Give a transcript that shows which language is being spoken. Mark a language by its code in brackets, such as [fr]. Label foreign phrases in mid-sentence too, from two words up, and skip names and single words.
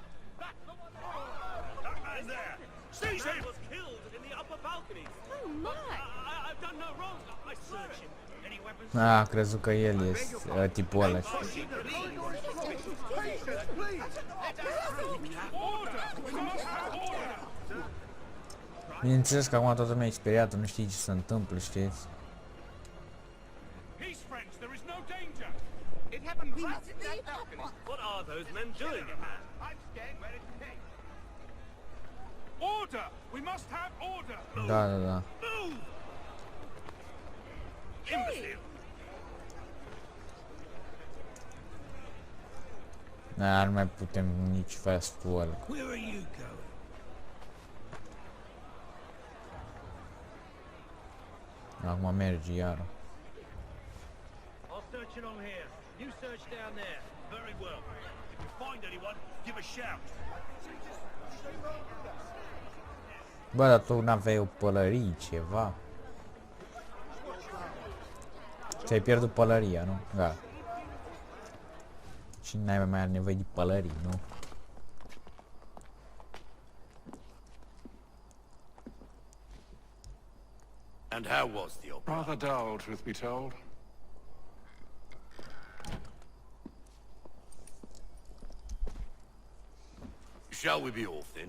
[en] That's the one! That man there! Seize him! Was killed in the upper balcony. Oh my! I've done no wrong. I search him. Any weapons? [ro] Ah, crezut că el este tipul ăla. Bineînțeles că acum toată lumea e speriată, nu știi ce se întâmplă, știți? [en] What are those men doing? I'm staying where it's safe. Order! We must have order! [ro] Da, da, da. [en] Move! Imbecile! [ro] Da, nu mai putem nici [en] fast wall. Where are you going? [ro] Acum merge iară. [en] I'll search along here. You search down there. Very well. If you find anyone, give a shout. [ro] Bă, dar tu n-aveai o pălărie, ceva. Ți-ai pierdut pălăria, nu? Da. Și n-ai mai are nevoie de pălării, nu? [en] And how was the opera? Rather dull, truth be told. Shall we be off then?